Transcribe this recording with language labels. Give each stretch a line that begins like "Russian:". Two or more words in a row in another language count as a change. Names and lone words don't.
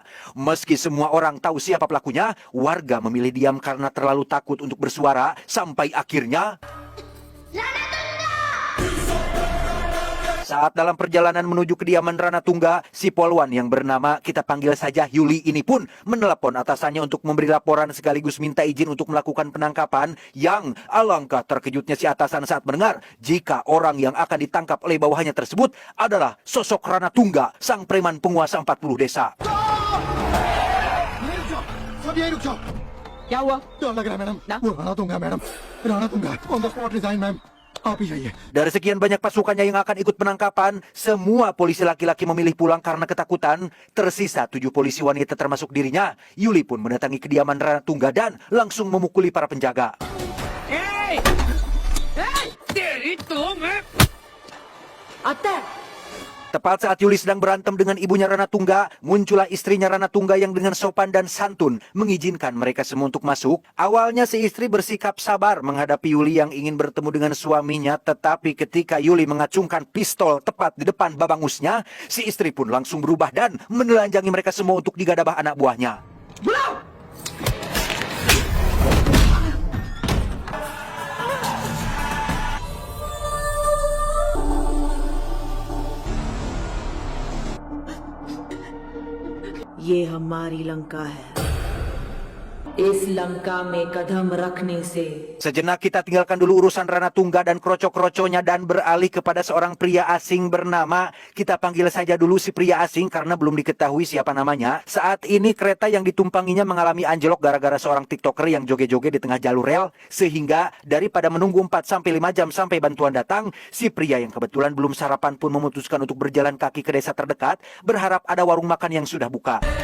Indonesian: Meski semua orang tahu siapa pelakunya, warga memilih diam karena terlalu takut untuk bersuara, sampai akhirnya saat dalam perjalanan menuju kediaman Rana Tungga, si polwan yang bernama kita panggil saja Yuli ini pun menelepon atasannya untuk memberi laporan sekaligus minta izin untuk melakukan penangkapan. Yang alangkah terkejutnya si atasan saat mendengar jika orang yang akan ditangkap oleh bawahannya tersebut adalah sosok Rana Tungga, sang preman penguasa 40 desa.
Hindi: सब यही रुक जाओ क्या हुआ? डर लग रहा है मैडम ना? वो राणा तुंगा मैडम राणा तुंगा
English: on the spot resign
Hindi: मैम आप ही जाइए
Indonesian: Dari sekian banyak pasukannya yang akan ikut penangkapan, semua polisi laki-laki memilih pulang karena ketakutan. Tersisa 7 polisi wanita termasuk dirinya. Yuli pun mendatangi kediaman Rana Tungga dan langsung memukuli para penjaga.
Hindi: आता है
Indonesian: Tepat saat Yuli sedang berantem dengan ibunya Rana Tungga, muncullah istrinya Rana Tungga yang dengan sopan dan santun mengizinkan mereka semua untuk masuk. Awalnya si istri bersikap sabar menghadapi Yuli yang ingin bertemu dengan suaminya, tetapi ketika Yuli mengacungkan pistol tepat di depan babangusnya, si istri pun langsung berubah dan menelanjangi mereka semua untuk digadabah anak buahnya.
Hindi: ये हमारी लंका है इस लंका में कदम रखने से
Indonesian: Sejenak kita tinggalkan dulu urusan Rana Tungga dan kroco-kroconya dan beralih kepada seorang pria asing bernama, kita panggil saja dulu si pria asing karena belum diketahui siapa namanya. Saat ini kereta yang ditumpanginya mengalami anjlok gara-gara seorang tiktoker yang joget-joget di tengah jalur rel. Sehingga daripada menunggu 4-5 jam sampai bantuan datang, si pria yang kebetulan belum sarapan pun memutuskan untuk berjalan kaki ke desa terdekat, berharap ada warung makan yang sudah buka.